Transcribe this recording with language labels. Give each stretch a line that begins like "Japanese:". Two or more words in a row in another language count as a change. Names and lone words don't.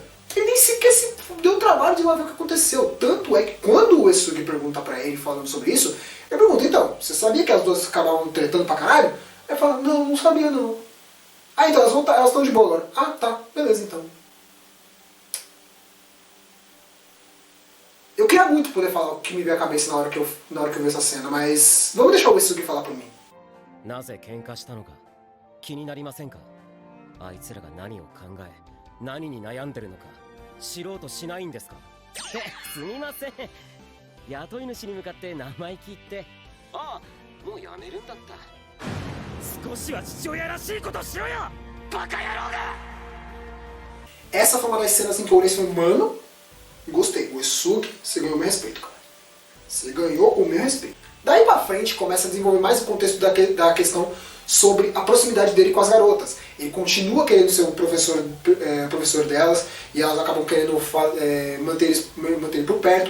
Portuguese: Ele nem sequer se deu o trabalho de lá ver o que aconteceu. Tanto é que quando o Esugi pergunta pra ele falando sobre isso, ele pergunta, então, você sabia que as duas acabavam tretando pra caralho? Ele fala, não sabia não. Ah, então elas estão de boa agora. Ah, tá, beleza então. Eu queria muito poder falar o que me veio à cabeça na hora que eu vi essa cena, mas vamos deixar o Esugi falar por mim.
Japanese: なぜ喧嘩したのか気になりませんかあいつらが何を考え何に悩んでるのか知ろうとしないんですかすみません雇い主に向かって生意気言ってああもうやめるんだった少しは父親らしいことしろよバカ野郎が
Portuguese: Essa foi uma das cenas em que eu olhei e falei, mano, gostei, o Esugi, você ganhou o meu respeito, cara. Você ganhou o meu respeito. Daí pra frente começa a desenvolver mais o contexto da questão sobre a proximidade dele com as garotas. Ele continua querendo ser o professor delas, e elas acabam querendo manter ele por perto.